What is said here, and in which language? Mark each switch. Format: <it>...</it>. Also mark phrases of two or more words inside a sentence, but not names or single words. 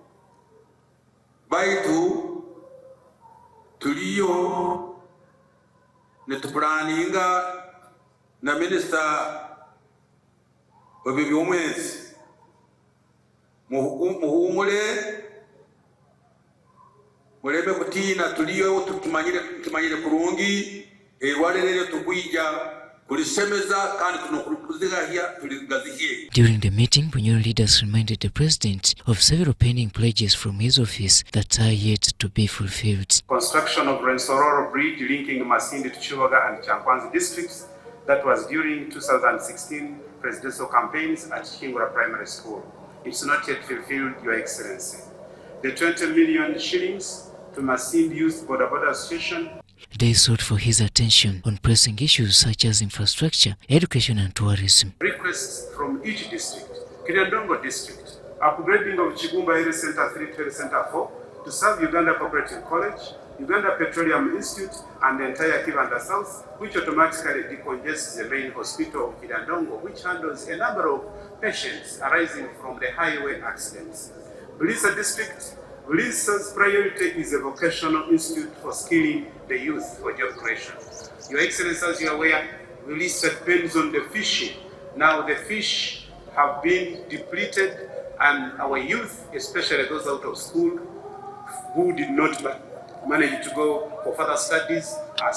<nyo>baitu tuliyo netupulaninga na minister wabibyomwezi muhumule mulebe kutina tuliyo tumanyire kurungi erwale lero tukwija kulisemeza kandi tunokuluzigahya tuligazihiye.</nyo> <en>During the meeting, Bunyoro leaders reminded the president of several pending pledges from his office that are yet to be fulfilled. Construction of Rensororo Bridge linking Masindi to Chiwaga and Chankwanzi districts, that was during 2016 presidential campaigns at Kingura Primary School. It's not yet fulfilled, Your Excellency. The 20 million shillings to Masindi Youth Boda Association. They sought for his attention on pressing issues such as infrastructure, education and tourism. Requests from each district, Kiryandongo district, upgrading of Chigumba Area Center 3 to Area Center 4 to serve Uganda Cooperative College, Uganda Petroleum Institute and the entire Kibanda South, which automatically decongests the main hospital of Kiryandongo, which handles a number of patients arising from the highway accidents. Bulisa district, Bulisa's priority is a vocational institute for skilling the youth for job creation. Your Excellency, as you are aware, Bulisa depends on the fishing. Now the fish have been depleted and our youth, especially those out of school who did not manage to go for further studies, are stuck.</en>